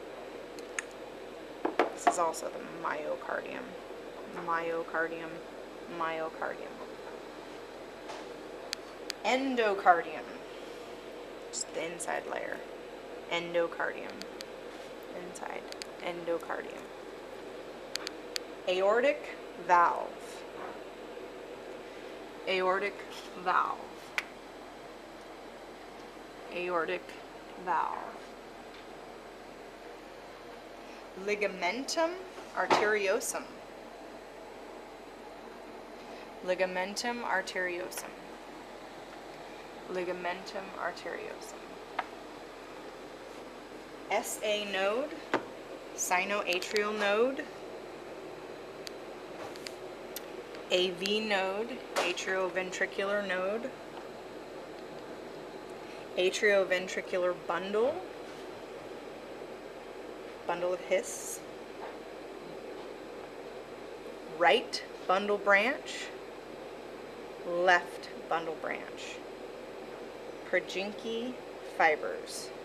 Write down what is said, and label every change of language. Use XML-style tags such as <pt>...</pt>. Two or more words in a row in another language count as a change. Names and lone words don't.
<en>This is also the myocardium, myocardium, myocardium. Endocardium, just the inside layer. Endocardium, inside, endocardium. Aortic valve, aortic valve, aortic valve. Ligamentum arteriosum, ligamentum arteriosum, ligamentum arteriosum. SA node, sinoatrial node, AV node, atrioventricular node, atrioventricular bundle, bundle of His, right bundle branch, left bundle branch, Purkinje fibers.</en>